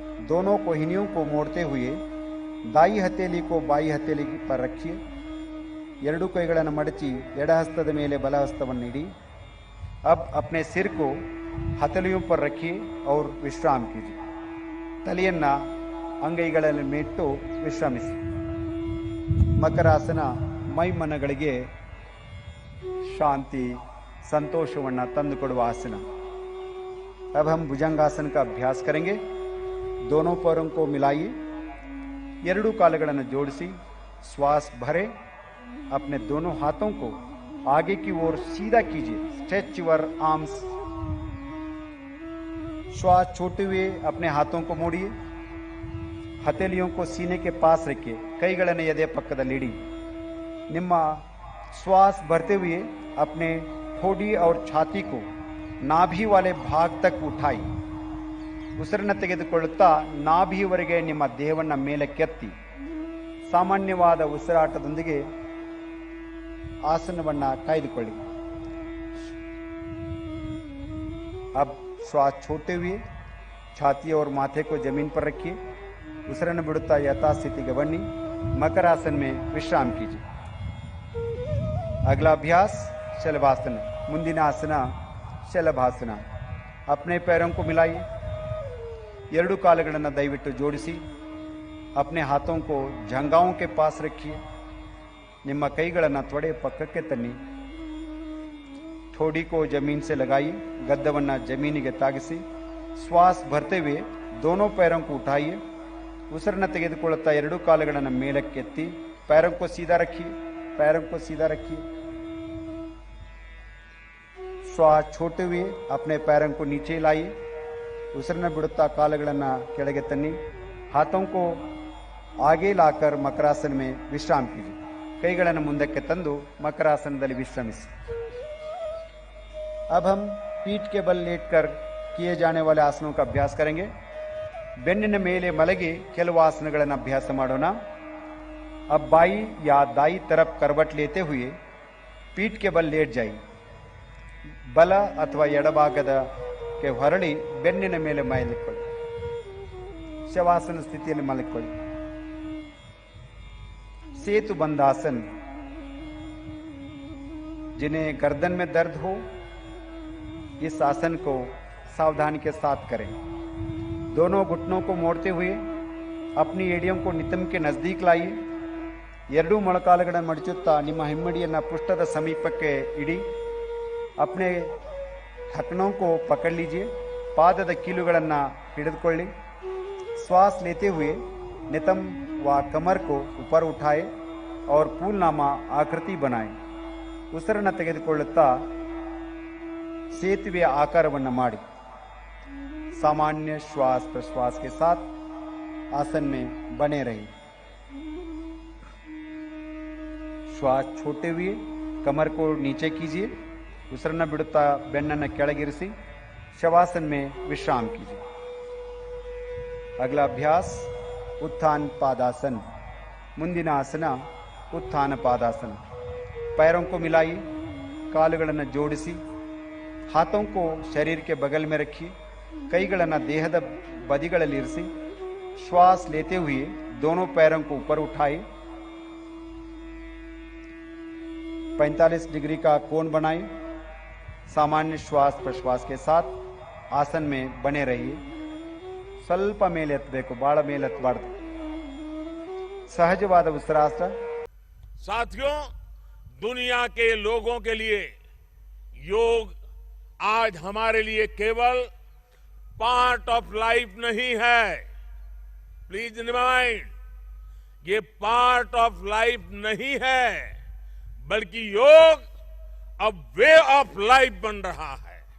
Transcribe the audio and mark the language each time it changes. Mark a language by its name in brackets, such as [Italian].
[Hindi] दोनों कोहिनियों को मोड़ते हुए दाई हथेली को बाई हथेली पर रखिए, [Kannada] ಎರಡು ಕೈಗಳನ್ನು ಮಡಚಿ ಎಡ ಹಸ್ತದ ಮೇಲೆ ಬಲ ಹಸ್ತವನ್ನು ಇಡಿ। [Hindi] अब अपने सिर को हथेलियों पर रखिए और विश्राम कीजिए। [Kannada] ತಲೆಯನ್ನು ಅಂಗೈಗಳಲ್ಲಿ ಮೇಟ್ಟು ವಿಶ್ರಮಿಸಿ। ಮಕರಾಸನ ಮೈಮನಗಳಿಗೆ ಶಾಂತಿ ಸಂತೋಷವನ್ನು ತಂದುಕೊಡುವ ಆಸನ। [Hindi] अब हम भुजंगासन का अभ्यास करेंगे। दोनों पैरों को मिलाइए, [Kannada] ಎರಡು ಕಾಲುಗಳನ್ನು ಜೋಡಿಸಿ, [Hindi] श्वास भरे, अपने दोनों हाथों को आगे की ओर सीधा कीजिए, [English] Stretch your arms. [Hindi] श्वास छोड़ते हुए अपने हाथों को मोड़िए, हथेलियों को सीने के पास रखिए, [Kannada] ಕೈಗಳನ್ನು ಎದೆ ಪಕ್ಕದಲ್ಲಿಡಿ। ನಿಮ್ಮ [Hindi] श्वास भरते हुए अपने ठोड़ी और छाती को नाभि वाले भाग तक उठाइए, [Kannada] ಉಸಿರನ್ನು ತೆಗೆದುಕೊಳ್ಳುತ್ತಾ ನಾಭಿಯವರೆಗೆ ನಿಮ್ಮ ದೇಹವನ್ನ ಮೇಲಕ್ಕೆತ್ತಿ ಸಾಮಾನ್ಯವಾದ ಉಸಿರಾಟದೊಂದಿಗೆ ಆಸನವನ್ನ ಕಾಯ್ದುಕೊಳ್ಳಿ. [Hindi] अब श्वास छोड़ते हुए छाती और माथे को जमीन पर रखिए. [Kannada] ಉಸಿರನ್ನು ಬಿಡುತ್ತಾ ಯಥಾಸ್ಥಿತಿಗೆ ಬನ್ನಿ. [Hindi] मकर आसन में विश्राम कीजिए. अगला अभ्यास शलभासन. [Kannada] ಮುಂದಿನ ಆಸನ ಶಲಭಾಸನ. [Hindi] अपने पैरों को मिलाइए. [Kannada] ಎರಡು ಕಾಲುಗಳನ್ನು ದಯವಿಟ್ಟು ಜೋಡಿಸಿ. [Hindi] अपने हाथों को जंघाओं के पास रखिए. [Kannada] ನಿಮ್ಮ ಕೈಗಳನ್ನು ತೊಡೆ ಪಕ್ಕಕ್ಕೆ ತನ್ನಿ. [Hindi] ठोड़ी को जमीन से लगाइए. [Kannada] गद्दवನ್ನ ಜಮೀನಿಗೆ ತಾಗಿಸಿ. [Hindi] श्वास भरते हुए दोनों पैरों को उठाइए. [Kannada] ಉಸಿರನ್ನು ತೆಗೆದುಕೊಳ್ಳುತ್ತಾ ಎರಡು ಕಾಲುಗಳನ್ನು ಮೇಲಕ್ಕೆತ್ತಿ [Hindi] पैरों को सीधा रखिए. पैरों को सीधा रखिए. श्वास छोड़ते हुए अपने पैरों को नीचे लाइए. [Kannada] ಉಸಿರನ್ನು ಬಿಡುತ್ತಾ ಕಾಲುಗಳನ್ನು ಕೆಳಗೆ ತನ್ನಿ. [Hindi] हाथों को आगे लाकर मकरासन में विश्राम कीजिए. [Kannada] ಕೈಗಳನ್ನು ಮುಂದಕ್ಕೆ ತಂದು ಮಕರಾಸನದಲ್ಲಿ ವಿಶ್ರಮಿಸಿ. [Hindi] अब हम पीठ के बल लेटकर किए जाने वाले आसनों का अभ्यास करेंगे. [Kannada] ಬೆನ್ನಿನ ಮೇಲೆ ಮಲಗಿ ಕೆಲವು ಆಸನಗಳನ್ನು ಅಭ್ಯಾಸ ಮಾಡೋಣ. [Hindi] अब बाई या दाई तरफ करवट लेते हुए पीठ के बल लेट जाइए. [Kannada] ಬಲ ಅಥವಾ ಎಡಭಾಗದಕ್ಕೆ ಹೊರಳಿ ಬೆನ್ನಿನ ಮೇಲೆ ಮಲಗಿಕೊಳ್ಳಿ. ಶವಾಸನ ಸ್ಥಿತಿಯಲ್ಲಿ ಮಲಗಿಕೊಳ್ಳಿ. [Hindi] सेतु बंधासन. जिन्हें गर्दन में दर्द हो इस आसन को सावधानी के साथ करें. दोनों घुटनों को मोड़ते हुए अपनी एडियम को नितंब के नजदीक लाइए. [Kannada] ಎರಡೂ ಮೊಳಕಾಲುಗಳನ್ನು ಮಡಚುತ್ತಾ ನಿಮ್ಮ ಹಿಮ್ಮಡಿಯನ್ನು ಪೃಷ್ಠದ ಸಮೀಪಕ್ಕೆ ಇಡಿ. [Hindi] अपने ढकनों को पकड़ लीजिए. [Kannada] ಪಾದದ ಕೀಲುಗಳನ್ನು ಹಿಡಿದುಕೊಳ್ಳಿ. [Hindi] श्वास लेते हुए नितंब व कमर को ऊपर उठाए और फूलनामा आकृति बनाए. [Kannada] ಉಸಿರನ್ನು ತೆಗೆದುಕೊಳ್ಳುತ್ತಾ ಸೇತುವೆ ಆಕಾರವನ್ನು ಮಾಡಿ. [Hindi] सामान्य श्वास प्रश्वास के साथ आसन में बने रहिए. श्वास छोड़ते हुए कमर को नीचे कीजिए. [Kannada] ಉಸಿರನ್ನು ಬಿಡುತ್ತಾ ಬೆನ್ನನ್ನು ಕೆಳಗಿರಿಸಿ ಶವಾसन [Hindi] में विश्राम कीजिए. अगला अभ्यास उत्थान पादासन. [Kannada] ಮುಂದಿನ ಆಸನ उत्थान पादासन. [Hindi] पैरों को मिलाइए. [Kannada] ಕಾಲುಗಳನ್ನು ಜೋಡಿಸಿ. [Hindi] हाथों को शरीर के बगल में रखिए. [Kannada] ಕೈಗಳನ್ನು ದೇಹದ ಬದಿಗಳಲ್ಲಿ ಇರಿಸಿ. [Hindi] श्वास लेते हुए दोनों पैरों को ऊपर उठाए. 45 डिग्री का कोण बनाइए. सामान्य श्वास प्रश्वास के साथ आसन में बने रहिए. [Kannada] ಸ್ವಲ್ಪ ಮೇಲೆ ಎತ್ತಬೇಕು, ಬಹಳ ಮೇಲೆ ಎತ್ತಬಾರ್ದು. सहजवाद उसिरासन. [Hindi] साथियों, दुनिया के लोगों के लिए योग आज हमारे लिए केवल [English] part of life [Hindi] नहीं है. [English] please remind, [Hindi] ये पार्ट ऑफ लाइफ नहीं है, बल्कि योग अब वे ऑफ लाइफ बन रहा है.